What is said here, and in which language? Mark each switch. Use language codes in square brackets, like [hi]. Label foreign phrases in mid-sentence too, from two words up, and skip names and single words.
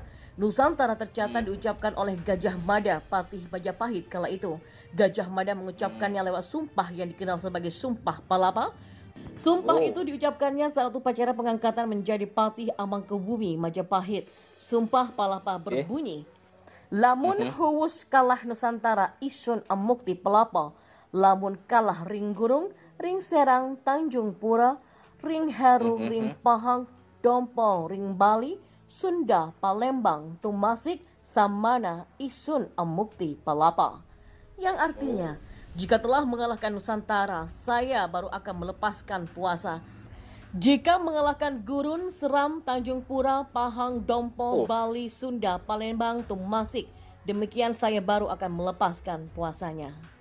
[id] Nusantara tercatat diucapkan oleh Gajah Mada, Patih Majapahit kala itu. Gajah Mada mengucapkannya lewat sumpah yang dikenal sebagai Sumpah Palapa. Sumpah itu diucapkannya saat upacara pengangkatan menjadi Patih Amangkubumi Majapahit. Sumpah Palapa berbunyi, [kaw] lamun huwus kalah Nusantara isun amukti pelapa, lamun kalah ring gurung, ring serang Tanjung Pura, ring Heru, ring Pahang, Dompo, ring Bali, Sunda, Palembang, Tumasik, Samana, Isun, Amukti, Palapa. [id] Yang artinya, jika telah mengalahkan Nusantara, saya baru akan melepaskan puasa. Jika mengalahkan Gurun, Seram, Tanjung Pura, Pahang, Dompo, Bali, Sunda, Palembang, Tumasik, demikian saya baru akan melepaskan puasanya.